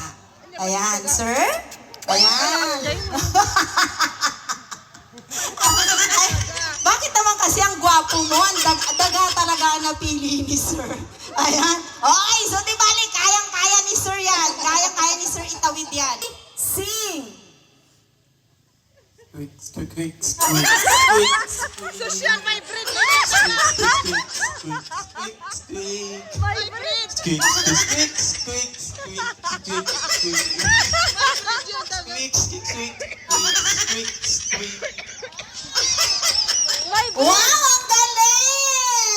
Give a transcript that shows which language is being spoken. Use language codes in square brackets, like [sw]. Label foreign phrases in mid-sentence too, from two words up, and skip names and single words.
[tl] Ayan, sir. Ayan. Ay, bakit naman kasi ang gwapo mo? Ang daga talaga ang napili ni sir. Ayan. Okay, so di bali, kayang-kaya ni sir yan. Kayang-kaya ni sir itawid yan. [en] Sing! Squeak, squeak, squeak, squeak, Social vibrate. squeak. Vibrate. Squeak, squeak, squeak, squeak, squeak, squeak. Squeak, squeak, squeak, squeak, squeak. [tl] Wow, ang galing!